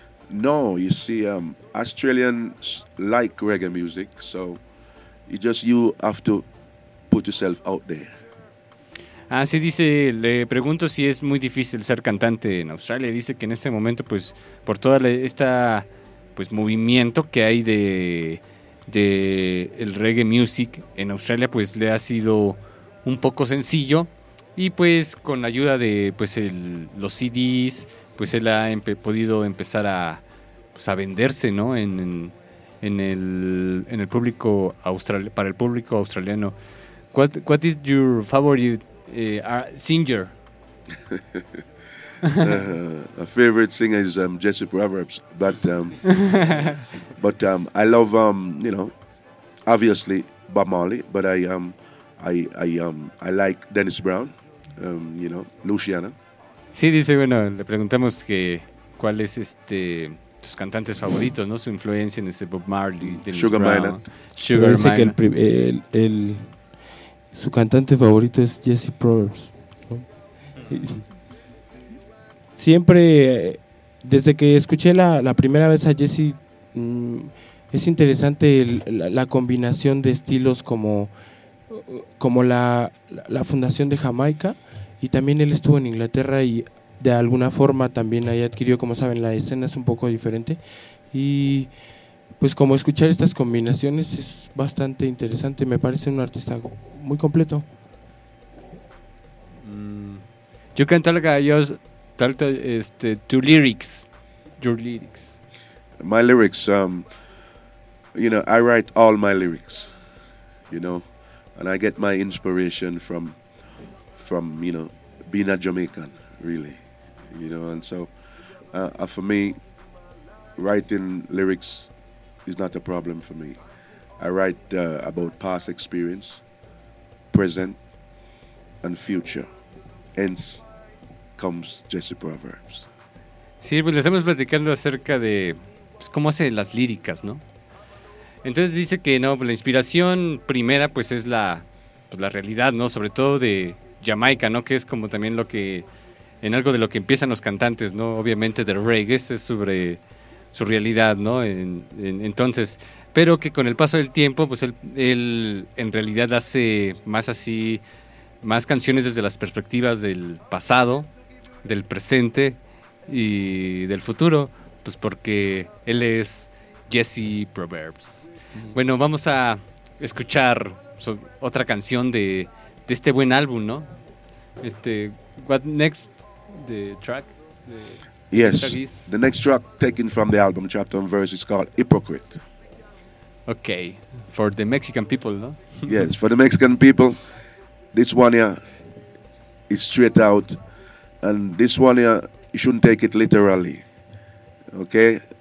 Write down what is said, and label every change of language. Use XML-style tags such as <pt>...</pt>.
<en>No, you see, Australians like reggae music, so you have to put yourself out there.</en> <es>Ah, sí, dice, le pregunto si es muy difícil ser cantante en Australia. Dice que en este momento, pues, por toda este movimiento que hay de el reggae music en Australia, pues, le ha sido un poco sencillo. Y, pues, con la ayuda de, pues, los CDs, pues, él ha podido empezar a venderse, ¿no? En el público australiano, para el público australiano.</es> <en>What is your favorite singer? My favorite singer is Jesse Proverbs, but I love obviously Bob Marley, but I like Dennis Brown, Luciana.</en> <es>Sí, dice, bueno, le preguntamos que cuál es tus cantantes favoritos, ¿no? Su influencia en ese Bob Marley, Dennis Sugar Brown. Minot. Sugar Minot. Que el su cantante favorito es Jesse Proverbs, ¿no? Siempre, desde que escuché la primera vez a Jesse, es interesante la combinación de estilos como la fundación de Jamaica, y también él estuvo en Inglaterra y de alguna forma también ahí adquirió, como saben, la escena es un poco diferente, y pues como escuchar estas combinaciones es bastante interesante, me parece un artista muy completo.</es> <en>You can talk about two lyrics, your lyrics. My lyrics, I write all my lyrics, and I get my inspiration from being a Jamaican, really, and so for me, writing lyrics is not a problem for me. I write about past experience, present and future. Hence comes Jesse Proverbs.</en> <es>Sí, pues le estamos platicando acerca de cómo hace las líricas, ¿no? Entonces dice que no, la inspiración primera pues es la realidad, ¿no? Sobre todo de Jamaica, ¿no? Que es como también lo que en algo de lo que empiezan los cantantes, ¿no? Obviamente de reggae, este es sobre su realidad, ¿no? Entonces, pero que con el paso del tiempo, pues él en realidad hace más así, más canciones desde las perspectivas del pasado, del presente y del futuro, pues porque él es Jesse Proverbs. Bueno, vamos a escuchar otra canción de este buen álbum, ¿no?</es> <en>Este, what next, the track? Yes, the next track taken from the album, chapter and verse, is called Hypocrite. Okay, for the Mexican people, no? Yes, for the Mexican people, this one here is straight out, and this one here, you shouldn't take it literally, okay?</en>